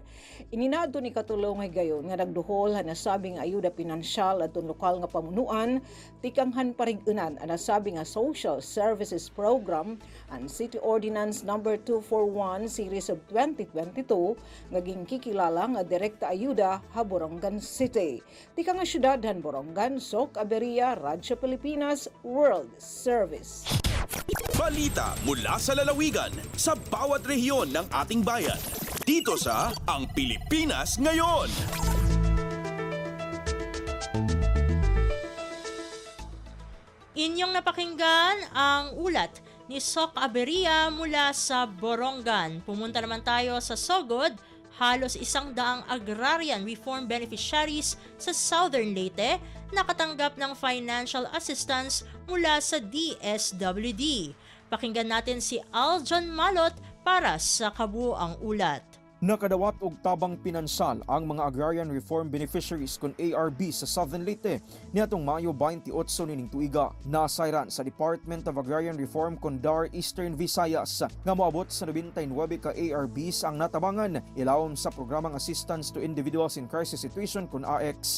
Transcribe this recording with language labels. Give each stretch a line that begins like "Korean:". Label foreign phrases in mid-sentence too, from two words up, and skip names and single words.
Waray: Ininado ni katulong ay gayon nga nagduhol han nasabing ayuda pinansyal adton lokal nga pamunuan, tikanghan parigunan ang nasabi nga Social Services Program ang City Ordinance No. 241 Series of 2022 ngaging kikilala nga direkta ayuda ha Borongan City. Tika nga syudad han Borongan, Sok Aberia, Radyo Pilipinas World Service.
Filipino: Balita mula sa lalawigan sa bawat rehiyon ng ating bayan. Dito sa Ang Pilipinas Ngayon. Inyong napakinggan ang ulat ni Sok Aberia mula sa Borongan. Pumunta naman tayo sa Sogod. Halos 100
English: agrarian reform beneficiaries
Filipino: sa Southern Leyte nakatanggap ng
English: financial assistance
Filipino: mula sa DSWD. Pakinggan natin si Aljon Malot para sa kabuuang ulat.
Cebuano: Nakadawat og tabang pinansal ang mga
English: agrarian reform beneficiaries
Cebuano: kon ARB sa Southern Leyte niadtong Mayo 28 nining tuiga. Nasayran sa Department of Agrarian Reform kon DAR Eastern Visayas nga moabot sa 99 ka ARBs ang natabangan ilawom sa programang Assistance to Individuals in Crisis Situation kon AX.